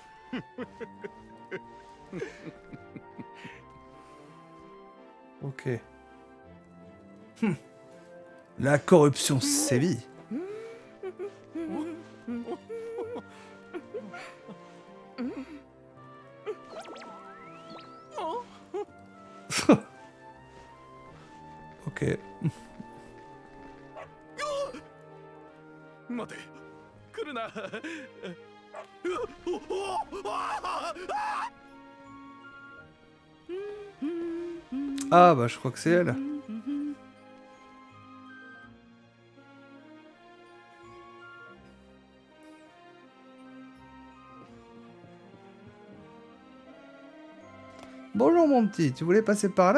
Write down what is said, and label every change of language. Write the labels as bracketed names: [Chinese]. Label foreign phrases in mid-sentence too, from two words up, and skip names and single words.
[French] Ok. La corruption sévit. Ok. [Japanese] 待て来るな [French] Ah bah je crois que c'est elle. Bonjour mon petit, tu voulais passer par là?